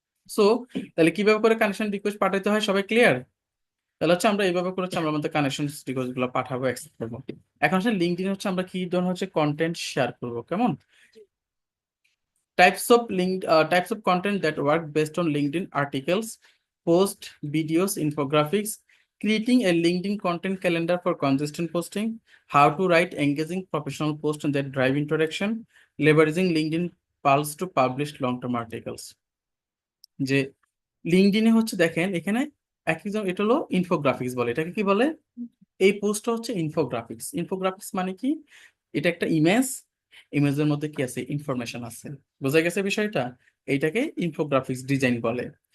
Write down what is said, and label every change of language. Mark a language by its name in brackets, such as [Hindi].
[Bangla] So তাহলে কিভাবে করে কানেকশন রিকোয়েস্ট পাঠাতে হয় সবাই ক্লিয়ার? তাহলে হচ্ছে আমরা এইভাবে করে হচ্ছে আমরা আমাদের কানেকশন রিকোয়েস্ট গুলো পাঠাবো, অ্যাকসেপ্ট করবো। এখন হচ্ছে লিঙ্কডইন হচ্ছে আমরা কি ধরনের হচ্ছে কন্টেন্ট শেয়ার করবো, কেমন? [English] Types of link, types of content that work based on LinkedIn articles, post videos, infographics, creating a LinkedIn content calendar for consistent posting, how to write engaging professional posts that drive interaction, leveraging LinkedIn Pulse to publish long-term articles. [Bangla] যে লিঙ্কডইনে হচ্ছে দেখেন এখানে একজন, এটা হলো infographics বলে, এটাকে কি বলে? এই পোস্টটা হচ্ছে ইনফোগ্রাফিক্স। ইনফোগ্রাফিক্স মানে কি? এটা একটা ইমেজ, ইমেজের মধ্যে কি আছে? ইনফরমেশন আছে। বোঝা গেছে বিষয়টা? এইটাকে ইনফোগ্রাফিক্স ডিজাইন বলে।